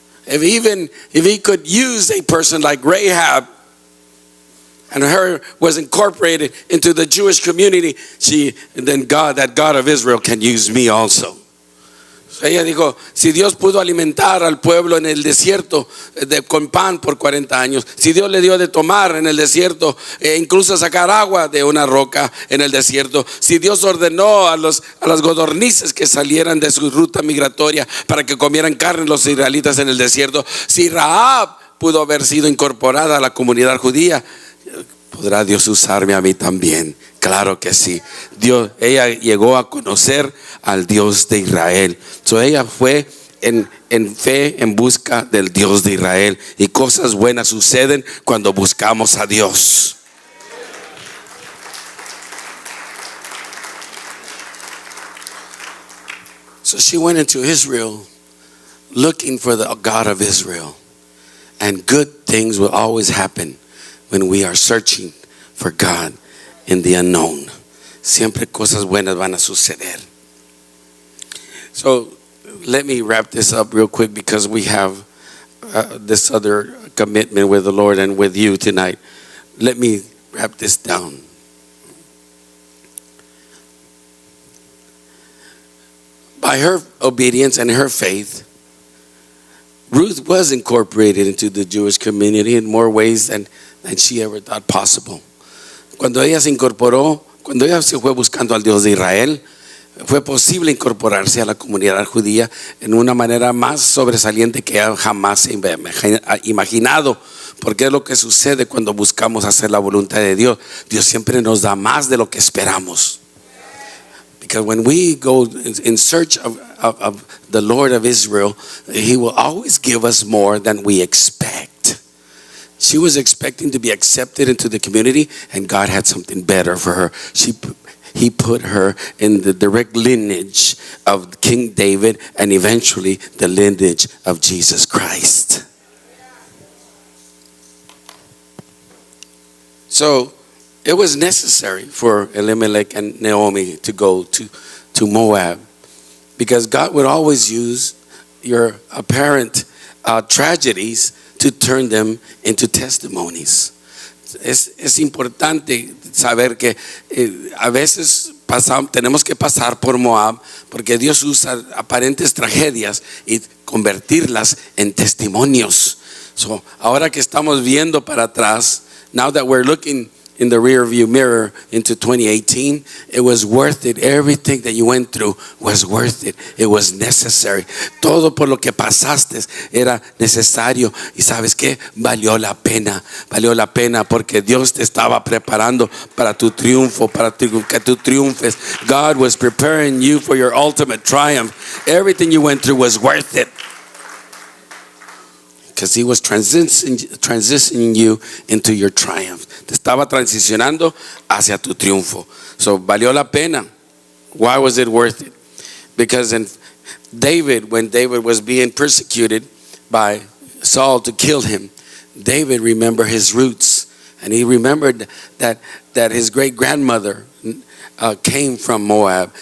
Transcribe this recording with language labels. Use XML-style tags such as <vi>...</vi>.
<en>If he could use a person like Rahab, and her was incorporated into the Jewish community, then that God of Israel can use me also.</en> <es>Ella dijo, si Dios pudo alimentar al pueblo en el desierto con pan por 40 años, si Dios le dio de tomar en el desierto, incluso sacar agua de una roca en el desierto, si Dios ordenó a las codornices que salieran de su ruta migratoria para que comieran carne los israelitas en el desierto, si Rahab pudo haber sido incorporada a la comunidad judía, ¿podrá Dios usarme a mí también? Claro que sí. Ella llegó a conocer al Dios de Israel. Ella fue en fe, en busca del Dios de Israel. Y cosas buenas suceden cuando buscamos a Dios.</es> <en>So she went into Israel looking for the God of Israel. And good things will always happen when we are searching for God in the unknown.</en> <es>Siempre cosas buenas van a suceder.</es> <en>So let me wrap this up real quick because we have this other commitment with the Lord and with you tonight. Let me wrap this down. By her obedience and her faith, Ruth was incorporated into the Jewish community in more ways than she ever thought possible.</en> <es>Cuando ella se incorporó, cuando ella se fue buscando al Dios de Israel, fue posible incorporarse a la comunidad judía en una manera más sobresaliente que ella jamás se ha imaginado. Porque es lo que sucede cuando buscamos hacer la voluntad de Dios. Dios siempre nos da más de lo que esperamos.</es> <en>Because when we go in search of the Lord of Israel, He will always give us more than we expect. She was expecting to be accepted into the community, and God had something better for her. He put her in the direct lineage of King David and eventually the lineage of Jesus Christ. So it was necessary for Elimelech and Naomi to go to Moab, because God would always use your apparent tragedies to turn them into testimonies.</en> <es>Es importante saber que a veces tenemos que pasar por Moab porque Dios usa aparentes tragedias y convertirlas en testimonios.</es> <en>So,</en> <es>ahora que estamos viendo para atrás,</es> <en>now that we're looking in the rear view mirror into 2018, it was worth it. Everything that you went through was worth it. It was necessary.</en> <es>Todo por lo que pasaste era necesario. Y sabes qué, valió la pena porque Dios te estaba preparando para tu triunfo, para que tú triunfes.</es> <en>God was preparing you for your ultimate triumph. Everything you went through was worth it, because He was transitioning you into your triumph.</en> <es>Te estaba transicionando hacia tu triunfo.</es> <en>So</en> <es>valió la pena.</es> <en>Why was it worth it? Because when David was being persecuted by Saul to kill him, David remembered his roots, and he remembered that his great grandmother came from Moab.</en>